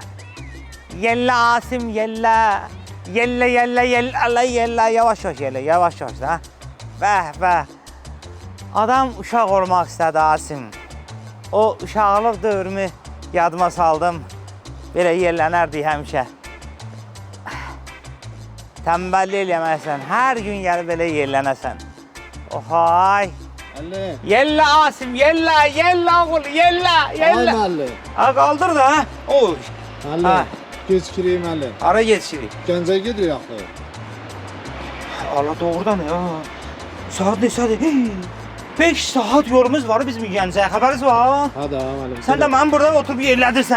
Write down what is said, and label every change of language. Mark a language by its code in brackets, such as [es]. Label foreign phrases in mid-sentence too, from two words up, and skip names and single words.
[az] Yella Asim yella. Yella yavaş yella yavaş da. Bəh. Adam uşaq olmaq istədi Asim. O uşaqlıq dövrümü yadıma saldım. Belə yellənərdi həmişə. Tənbəllik eləməsən, hər gün gəlib belə yellənəsən. Hay. Yella Asim, yella oğul, yella. Ay müəllim. Ha qaldır da, ha? Oy. Müəllim, gecikireyim müəllim. Ara gecirik. Gəncəyə gedirik axı. Allah doğrudan ya. Saat ne saat? 5 saat yolumuz var bizim Gəncəyə. Xəbəriniz var? Hadi ha müəllim. Sən də mən burada oturub yerlədirsən.